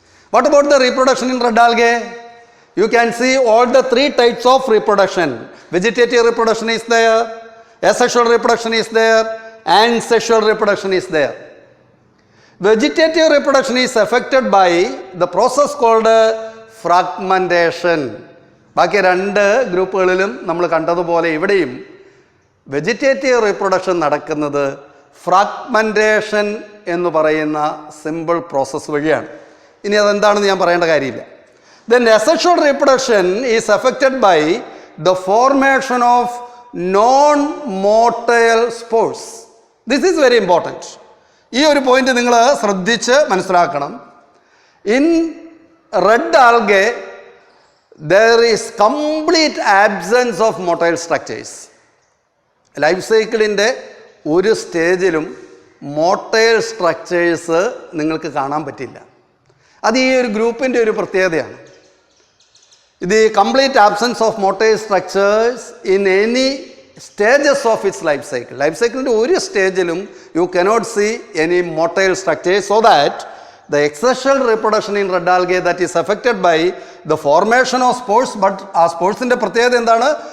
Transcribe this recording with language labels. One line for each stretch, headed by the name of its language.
English: What about the reproduction in red algae? You can see all the three types of reproduction. Vegetative reproduction is there, asexual reproduction is there, and sexual reproduction is there. Vegetative reproduction is affected by the process called fragmentation.
Malayalam: ബാക്കി രണ്ട് ഗ്രൂപ്പുകളിലും നമ്മൾ കണ്ടതുപോലെ ഇവിടെയും vegetative reproduction നടക്കുന്നത് fragmentation എന്ന് പറയുന്ന simple process വഴിയാണ്. ഇനി അതെന്താണെന്ന് ഞാൻ പറയേണ്ട കാര്യമില്ല.
English: Then asexual reproduction is affected by the formation of non-motile spores. This is very important.
Malayalam: ഈ ഒരു പോയിന്റ് നിങ്ങൾ ശ്രദ്ധിച്ച് മനസ്സിലാക്കണം.
English: In red algae there is complete absence of motile structures.
Malayalam: Life സൈക്കിളിൻ്റെ ഒരു സ്റ്റേജിലും മോട്ടൈൽ സ്ട്രക്ചേഴ്സ് നിങ്ങൾക്ക് കാണാൻ പറ്റില്ല. അത് ഈ ഒരു ഗ്രൂപ്പിൻ്റെ ഒരു പ്രത്യേകതയാണ്.
English: The complete absence of motile structures in any stages of its life cycle.
Malayalam: Life സൈക്കിളിൻ്റെ ഒരു സ്റ്റേജിലും
English: you cannot see any motile structures, so that the asexual reproduction in red algae that is affected by the formation of spores, but
Malayalam: ആ സ്പോർട്സിൻ്റെ പ്രത്യേകത എന്താണ്?